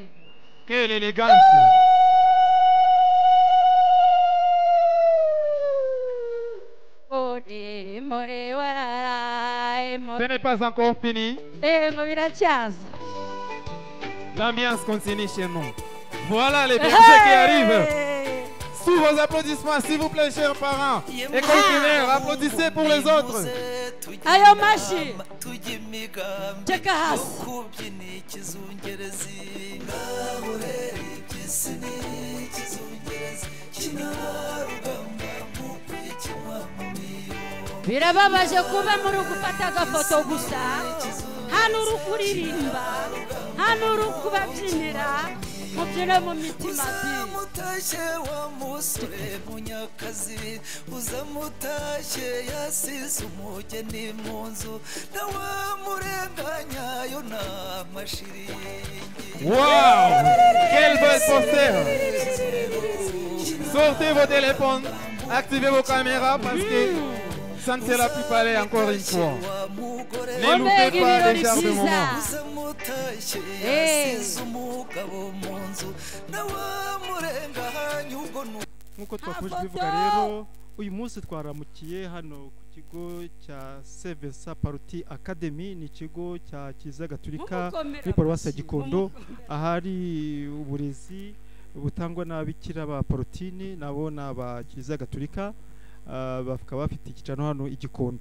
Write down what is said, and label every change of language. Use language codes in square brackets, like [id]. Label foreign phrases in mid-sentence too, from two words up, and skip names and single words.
[fr] Quelle élégance. Ce n'est pas encore fini. L'ambiance continue chez nous. Voilà les bergers qui arrivent. Sous vos applaudissements, s'il vous plaît, chers parents. Et continuez, applaudissez pour les autres. [rw] Ayo mashi. Tekahas. Birababaje kuba muri gufata agafoto gusa hano uri kuririmba hano uri kubabyinira mubyine mu mitima uzamutashye wa musore munyakazi uzamutashye yasize umugeni mu nzu nawe murenganyayo n'amashiringi. [fr] Wow! Quel beau poster! Sortez vos téléphones, activez vos caméras parce que ça ne sera plus parler encore une fois. Ne loupez pas les genres de moments. [rw] Nk'uko twakomeje kubivuga rero uyu munsi twaramukiye hano ku kigo cya Seven Sapaloti Academy, ni ikigo cya Kiliziya Gatolika muri Paruwasi ya Gikondo, ahari uburezi butangwa n'ababikira ba Parotini nabo n'aba Kiliziya Gatolika, bakaba bafite icyicaro hano i Gikondo.